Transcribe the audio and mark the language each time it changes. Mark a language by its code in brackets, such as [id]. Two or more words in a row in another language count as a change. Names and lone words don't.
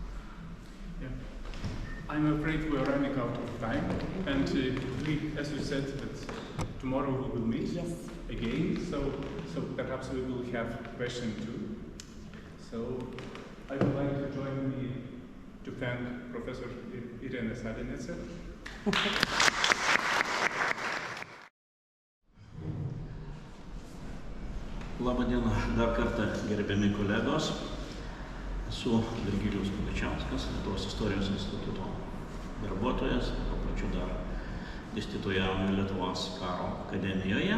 [en] Yeah. I'm afraid we are running out of time, and we, as you said, that tomorrow we will meet again. So perhaps we will have question too. So I would like to join me to thank Professor Irena Salinece. [lt] Labą dieną dar kartą gerbiami kolegos. Esu Virgilijus Kuličiauskas, Lietuvos istorijos instituto darbuotojas, tuo pačiu dar dėstytojauju Lietuvos karo akademijoje.